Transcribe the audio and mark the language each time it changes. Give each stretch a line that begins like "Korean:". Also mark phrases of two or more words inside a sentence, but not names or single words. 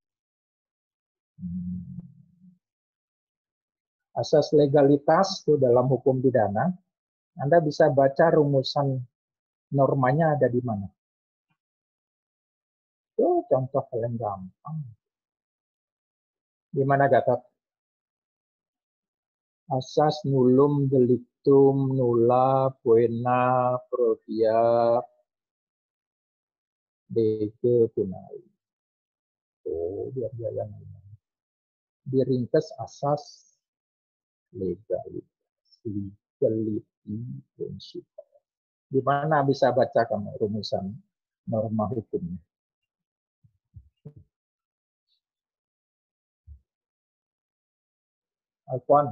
Indonesian: Asas legalitas itu dalam hukum pidana, Anda bisa baca rumusan normanya ada di mana. Itu contoh paling gampang. Di mana Gatot? Asas
Latin: nullum delictum nulla poena provia lege tunai.
Indonesian: Oh, biar jalan. Diringkas asas legalitas,
English: legality principle.
Indonesian: Di mana bisa baca kamu rumusan norma hukumnya? Alfon.